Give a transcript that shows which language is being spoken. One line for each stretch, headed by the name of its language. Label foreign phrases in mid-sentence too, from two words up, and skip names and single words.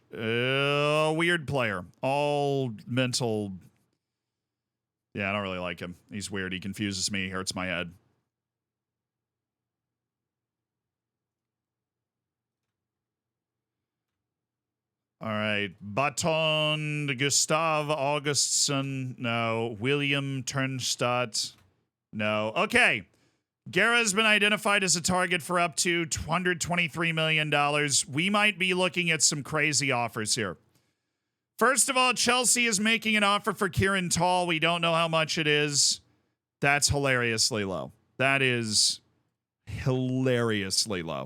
English: Weird player. All mental. Yeah, I don't really like him. He's weird. He confuses me. He hurts my head. All right. Baton Gustav Augustsson. No. William Turnstadt. No. Okay. Guerra's been identified as a target for up to $223 million. We might be looking at some crazy offers here. First of all, Chelsea is making an offer for Kieran Tall. We don't know how much it is. That's hilariously low. That is hilariously low.